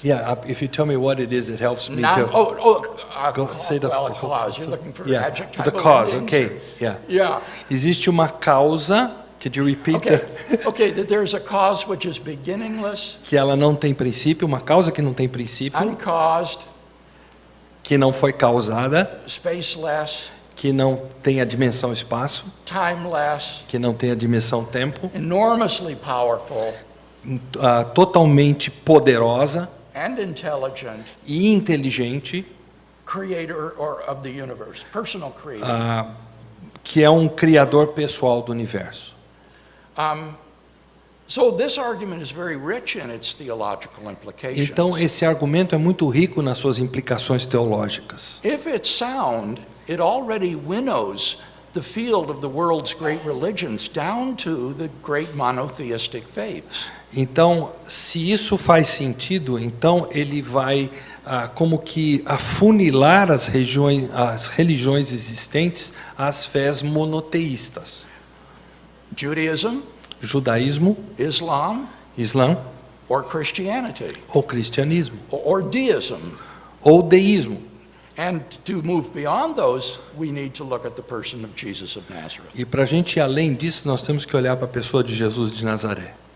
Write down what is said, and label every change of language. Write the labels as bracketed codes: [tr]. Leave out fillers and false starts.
[en] Yeah, if you tell me what it is, it helps me to go say the cause. You're looking for adjective. The cause. Okay, yeah. [pt] Existe uma causa. [en] Could you repeat? Okay, that there's a cause which is beginningless. [pt] Que ela não tem princípio, uma causa que não tem princípio. [en] Uncaused. [pt] Que não foi causada. [en] Spaceless. [pt] Que não tem a dimensão espaço. [en] Timeless. [pt] Que não tem a dimensão tempo. [en] Enormously powerful. [pt] Totalmente poderosa [en] and intelligent, [pt] e inteligente, [en] creator of the universe, personal creator, [pt] que é um criador pessoal do universo. [en] So this argument is very rich in its theological implications. [pt] Então esse argumento é muito rico nas suas implicações teológicas. [en] If it's sound, it already winnows the field of the world's great religions down to the great monotheistic faiths. [pt] Então, se isso faz sentido, então ele vai como que afunilar as religiões existentes às fés monoteístas. Judaísmo, Islã, [en] or Christianity, [pt] ou cristianismo, [en] or deism. [pt] ou deísmo. [en] And to move beyond those, we need to look at the person of Jesus of Nazareth. [pt] E para a gente ir além disso, nós temos que olhar para a pessoa de Jesus de Nazaré.